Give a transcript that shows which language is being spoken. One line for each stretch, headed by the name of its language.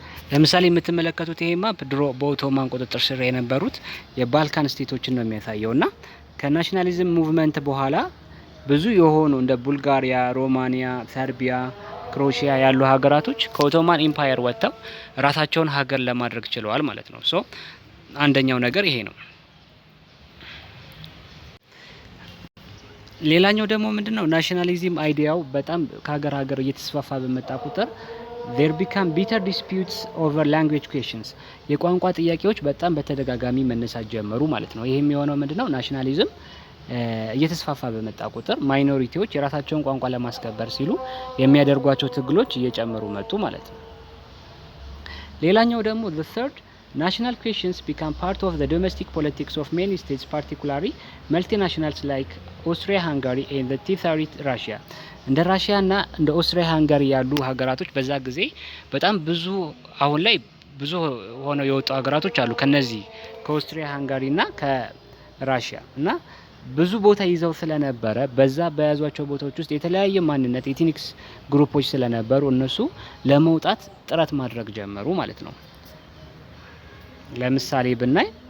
Amharic: ለምሳሌ የምትመለከቱት ይሄ ማፕ ድሮ በኦቶማን ቁጥጥር ስር የነበሩት የባልካን ስቴቶችን ነው የሚያሳየውና ከናሽናሊዝም ሙቭመንት በኋላ ብዙ የሆኑ እንደ ቡልጋሪያ፣ ሮማኒያ፣ ሰርቢያ፣ ክሮሺያ ያሉ ሀገራቶች ከኦቶማን ኢምፓየር ወጥተው ራሳቸውን ሀገር ለማድረግ ችለዋል ማለት ነው። ሶ አንደኛው ነገር ይሄ ነው። ሌላኛው ደግሞ ምንድነው? ናሽናሊዝም አይዲያው በጣም ከሀገር እየተስፋፋ በመጣ ቁጥር
English: there become bitter disputes over language questions
Amharic: የቋንቋ ጥያቄዎች በጣም በተደጋጋሚ መነሳት ጀመሩ ማለት ነው። ይሄም የሆነው ምንድነው? ናሽናሊዝም እየተስፋፋ በመጣ ቁጥር ማይኖሪቲዎች የራሳቸውን ቋንቋ ለማስከበር ሲሉ የሚያደርጓቸው ትግሎች እየጨመሩ መጡ ማለት ነው። ሌላኛው ደግሞ
English: the third national questions become part of the domestic politics of many states, particularly multinationals like Austria Hungary and the Tsarist Russia.
Amharic: እንደ ራሽያ እና እንደ ኦስትሪያ ሃንጋሪ ያሉ ሀገራቶች በዛ ጊዜ በጣም ብዙ አሁን ላይ ብዙ ሆነው የወጡ ሀገራቶች አሉ ከነዚህ ከኦስትሪያ ሃንጋሪ እና ከራሽያ እና ብዙ ቦታ ይዘው ስለነበረ በዛ በያዟቸው ቦታዎች ውስጥ የተለያየ ማንነት ኤትኒክስ ግሩፖች ስለነበሩ እነሱ ለመውጣት ጥረት ማድረግ ጀመሩ ማለት ነው። ለምሳሌ ብናይ